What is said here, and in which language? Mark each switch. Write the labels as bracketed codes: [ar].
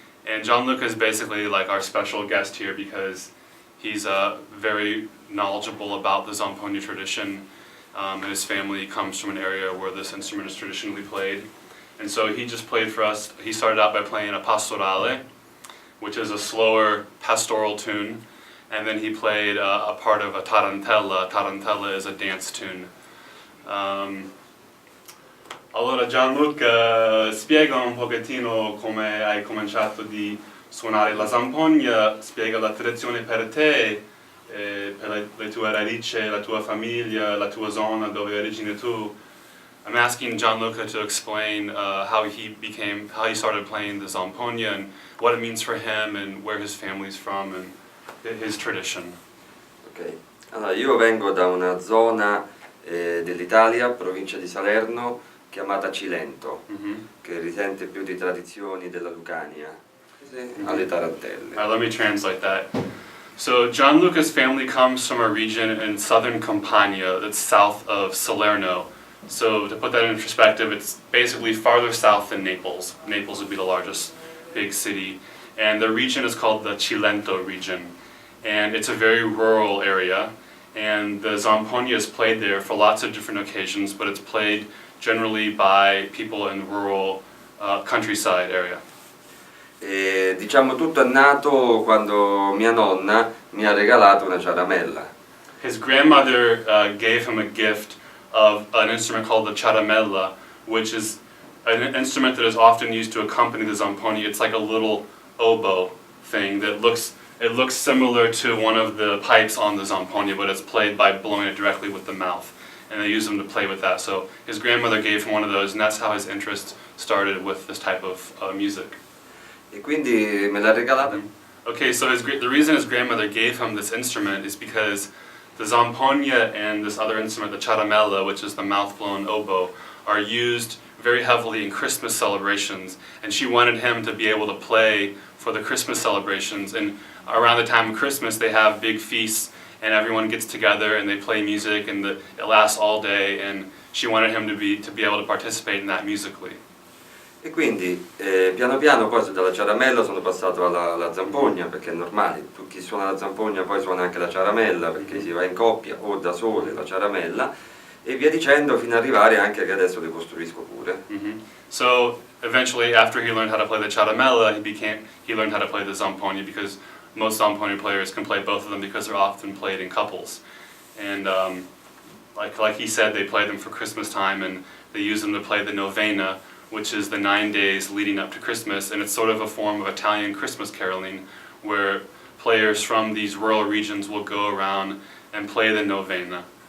[en] And Gianluca is basically like our special guest here because he's very knowledgeable about the Zampogna tradition, and his family comes from an area where this instrument is traditionally played. And so he just played for us. He started out by playing a pastorale, which is a slower pastoral tune, and then he played a part of a tarantella. Tarantella is a dance tune. [it] Allora Gianluca, spiega un pochettino come hai cominciato di suonare la zampogna, spiega la tradizione per te, per le tue radici, la tua famiglia, la tua zona dove origini tu. [en] I'm asking Gianluca to explain how he started playing the zampogna and what it means for him and where his family's from and his tradition. [it] Ok, allora io vengo da una zona dell'Italia, provincia di Salerno, chiamata Cilento, che risente più di tradizioni della Lucania, alle tarantelle. [en] Let me translate that. So Gianluca's family comes from a region in southern Campania that's south of Salerno. So to put that in perspective, it's basically farther south than Naples. Naples would be the largest big city. And the region is called the Cilento region. And it's a very rural area. And the Zampogna is played there for lots of different occasions, but it's played generally by people in rural countryside area. [it] E, diciamo tutto è nato quando mia nonna mi ha regalato una ciaramella. [en] His grandmother gave him a gift of an instrument called the charamella, which is an instrument that is often used to accompany the Zampogna. It's like a little oboe thing that looks similar to one of the pipes on the Zampogna, but it's played by blowing it directly with the mouth. And they use them to play with that. So his grandmother gave him one of those, and that's how his interest started with this type of music. [it] E quindi me l'ha regalata. [en] Okay, so the reason his grandmother gave him this instrument is because the Zampogna and this other instrument, the charamella, which is the mouth-blown oboe, are used very heavily in Christmas celebrations, and she wanted him to be able to play for the Christmas celebrations. And around the time of Christmas, they have big feasts, and everyone gets together and they play music, and it lasts all day. And she wanted him to be able to participate in that musically. [it] E quindi piano piano poi dalla ciaramella sono passato alla zampogna, perché è normale, chi suona la zampogna poi suona anche la ciaramella, perché si va in coppia o da sole la ciaramella, e via dicendo fino ad arrivare anche che adesso le costruisco pure. [en] So eventually, after he learned how to play the charamella, he learned how to play the zampogna, because most zampogna players can play both of them because they're often played in couples. And like he said, they play them for Christmas time, and they use them to play the novena, which is the 9 days leading up to Christmas, and it's sort of a form of Italian Christmas caroling, where players from these rural regions will go around and play the novena.